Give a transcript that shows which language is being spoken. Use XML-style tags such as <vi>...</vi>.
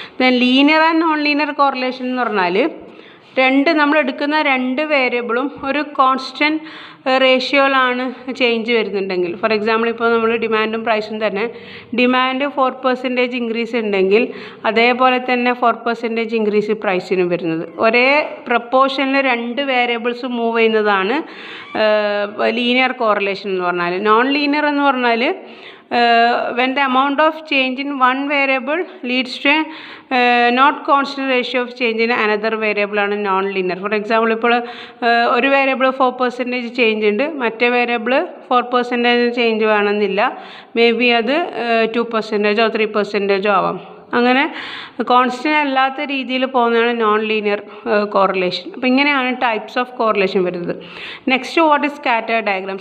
<ml>Then linear and non linear correlation എന്ന് പറഞ്ഞാൽ നമ്മൾ എടുക്കുന്ന രണ്ട് വേരിയബിളും ഒരു കോൺസ്റ്റൻറ്റ് റേഷ്യോയിലാണ് ചേഞ്ച് വരുന്നുണ്ടെങ്കിൽ,</ml> <en>for example</en> <ml>ഇപ്പോൾ നമ്മൾ ഡിമാൻഡും പ്രൈസും തന്നെ ഡിമാൻഡ് 4% ഇൻക്രീസ് ഉണ്ടെങ്കിൽ അതേപോലെ തന്നെ 4% ഇൻക്രീസ് പ്രൈസിനും വരുന്നത്. ഒരേ പ്രപ്പോർഷനിൽ രണ്ട് വേരിയബിൾസ് മൂവ് ചെയ്യുന്നതാണ് ലീനിയർ കോറിലേഷൻ എന്ന് പറഞ്ഞാൽ. നോൺ ലീനിയർ എന്ന് പറഞ്ഞാൽ</ml> <en>when the amount of change in one variable leads to a not constant ratio of change in another variable</en> <ml>ആണ് നോൺ ലീനിയർ.</ml> <en>for example,</en> <ml>ഇപ്പോൾ ഒരു വേരിയബിൾ 4% ചേഞ്ച് ഉണ്ട്, മറ്റേ വേരിയബിൾ 4% ചേഞ്ച് വേണമെന്നില്ല,</ml> <en>maybe</en> <ml>അത് 2%ഓ 3%ഓ ആവാം. അങ്ങനെ കോൺസ്റ്റൻ്റ് അല്ലാത്ത രീതിയിൽ പോകുന്നതാണ് നോൺ ലീനിയർ കോറിലേഷൻ. അപ്പോൾ ഇങ്ങനെയാണ് ടൈപ്സ് ഓഫ് കോറിലേഷൻ വരുന്നത്.</ml> <en>Next, what is scatter diagram.</en>